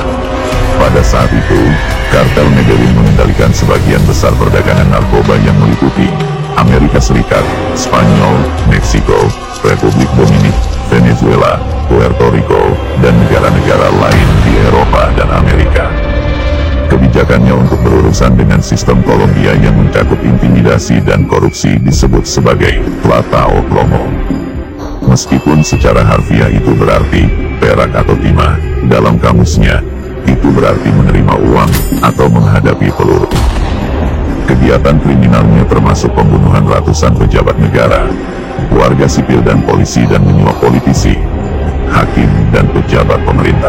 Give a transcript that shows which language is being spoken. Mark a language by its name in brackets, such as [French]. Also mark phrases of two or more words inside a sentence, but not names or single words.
[Indonesian] Pada saat itu, kartel Medellin mengendalikan sebagian besar perdagangan narkoba yang meliputi Amerika Serikat, Spanyol, Meksiko, Republik Dominik, Venezuela, Puerto Rico, dan negara-negara lain di Eropa dan Amerika. Kebijakannya untuk berurusan dengan sistem Kolombia yang mencakup intimidasi dan korupsi disebut sebagai [Spanish] plata o plomo. [Indonesian] Meskipun secara harfiah itu berarti perak atau timah, dalam kamusnya, itu berarti menerima uang atau menghadapi peluru. Kegiatan kriminalnya termasuk pembunuhan ratusan pejabat negara, warga sipil dan polisi dan menyuap politisi, hakim dan pejabat pemerintah.